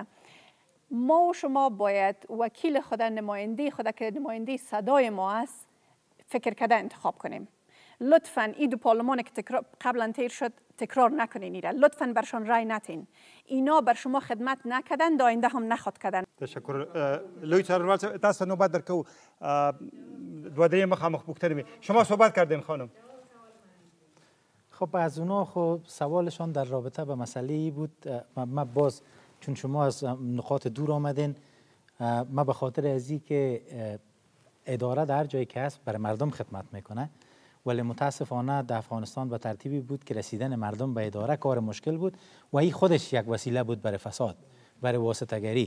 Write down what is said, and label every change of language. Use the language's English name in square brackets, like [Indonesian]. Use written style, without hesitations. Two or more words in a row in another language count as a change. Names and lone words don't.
[Persian] ما و شما باید وکیل خود، نماینده خود که نماینده صدای ما است، فکر کرده انتخاب کنیم. لطفا این دو پارلمان که قبلا تیر شد تکرار نکنین ایره. لطفا برشان رای نتین. اینا بر شما خدمت نکردن، دا آینده هم نخواد کردن. تشکر. [Pashto] لوی څارنوال صاحب تاسو نوبت درکو. [Persian] دو [Pashto] درې مخامخ پوښتنې [Persian] شما صحبت کردین خانم. خب از اونا خب سوالشان در رابطه به مسئله ای بود. ما باز چون شما از نقاط دور آمدین، ما به خاطر ازی که اداره در جایی که هست برای مردم خدمت میکنه، ولی متاسفانه در افغانستان به ترتیبی بود که رسیدن مردم به اداره کار مشکل بود و این خودش یک وسیله بود برای فساد، برای واسطه‌گری.